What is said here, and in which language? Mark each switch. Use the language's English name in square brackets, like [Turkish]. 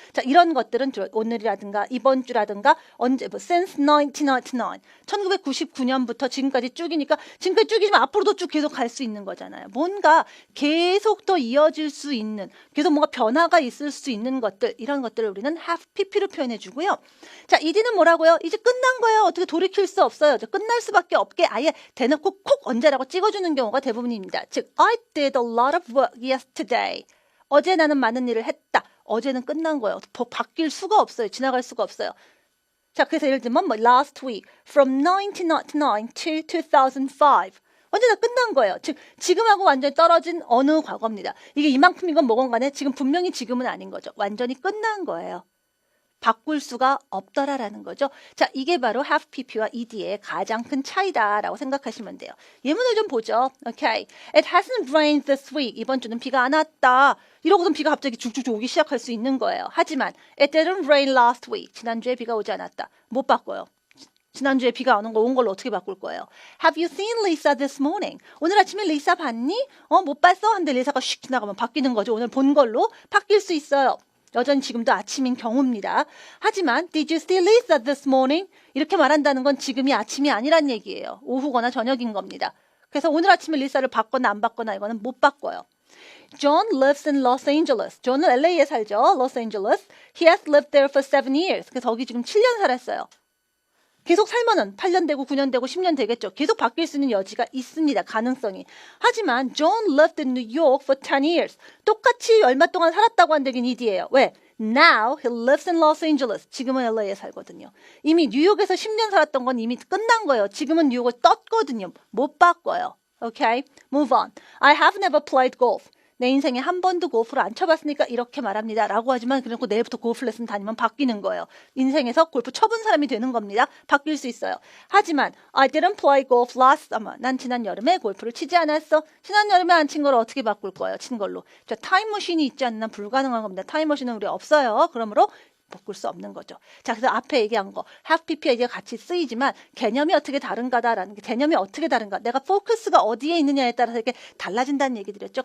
[Korean] 자, 이런 것들은 오늘이라든가 이번 주라든가 언제 since 1999 1999년부터 지금까지 쭉이니까 지금까지 쭉이지만 앞으로도 쭉 계속 갈 수 있는 거잖아요. 뭔가 계속 더 이어질 수 있는 계속 뭔가 변화가 있을 수 있는 것들 이런 것들을 우리는 have pp로 표현해 주고요. 자, ed는 뭐라고요? 이제 끝난 거예요. 어떻게 돌이킬 수 없어요. 끝날 수밖에 없게 아예 대놓고 콕 언제라고 찍어주는 경우가 대부분입니다. [English] 즉 I did a lot of work yesterday. [Korean] 어제 나는 많은 일을 했다. 어제는 끝난 거예요. 바뀔 수가 없어요. 지나갈 수가 없어요. 자, 그래서 예를 들면 뭐 [English] last week from 1999 to 2005. [Korean] 언제나 끝난 거예요. 즉 지금하고 완전히 떨어진 어느 과거입니다. 이게 이만큼이건 뭐건 간에 지금 분명히 지금은 아닌 거죠. 완전히 끝난 거예요. 바꿀 수가 없더라라는 거죠. 자, 이게 바로 have pp와 ed의 가장 큰 차이다라고 생각하시면 돼요. 예문을 좀 보죠. Okay. [English] It hasn't rained this week. [Korean] 이번 주는 비가 안 왔다. 이러고선 비가 갑자기 쭉쭉쭉 오기 시작할 수 있는 거예요. 하지만 [English] it didn't rain last week. [Korean] 지난주에 비가 오지 않았다. 못 바꿔요. 지난주에 비가 안 온 거 온 걸로 어떻게 바꿀 거예요? [English] Have you seen Lisa this morning? [Korean] 오늘 아침에 리사 봤니? 못 봤어? 근데 리사가 슉 지나가면 바뀌는 거죠. 오늘 본 걸로 바뀔 수 있어요. 여전히 지금도 아침인 경우입니다. 하지만 [English] Did you see Lisa this morning? [Korean] 이렇게 말한다는 건 지금이 아침이 아니란 얘기예요. 오후거나 저녁인 겁니다. 그래서 오늘 아침에 리사를 봤거나 안 봤거나 이거는 못 바꿔요. [English] John lives in Los Angeles. [Korean] 존은 LA에 살죠. [English] Los Angeles. He has lived there for 7 years. [Korean] 그래서 거기 지금 7년 살았어요. 계속 살면은 8년 되고 9년 되고 10년 되겠죠. 계속 바뀔 수 있는 여지가 있습니다. 가능성이. 하지만 [English] John lived in New York for 10 years. [Korean] 똑같이 얼마 동안 살았다고 한다는 ed예요. 왜? [English] Now he lives in Los Angeles. [Korean] 지금은 LA에 살거든요. 이미 뉴욕에서 10년 살았던 건 이미 끝난 거예요. 지금은 뉴욕을 떴거든요. 못 바꿔요. [English] Okay? Move on. I have never played golf. [Korean] 내 인생에 한 번도 골프를 안 쳐봤으니까 이렇게 말합니다. 라고 하지만 그리고 내일부터 골프 레슨 다니면 바뀌는 거예요. 인생에서 골프 쳐본 사람이 되는 겁니다. 바뀔 수 있어요. 하지만 [English] I didn't play golf last summer. [Korean] 난 지난 여름에 골프를 치지 않았어. 지난 여름에 안 친 걸 어떻게 바꿀 거예요? 친 걸로. 저 타임머신이 있지 않나 불가능한 겁니다. 타임머신은 우리 없어요. 그러므로 바꿀 수 없는 거죠. 자, 그래서 앞에 얘기한 거 have pp가 이제 같이 쓰이지만 개념이 어떻게 다른가다라는 게 개념이 어떻게 다른가 내가 포커스가 어디에 있느냐에 따라서 이렇게 달라진다는 얘기 드렸죠.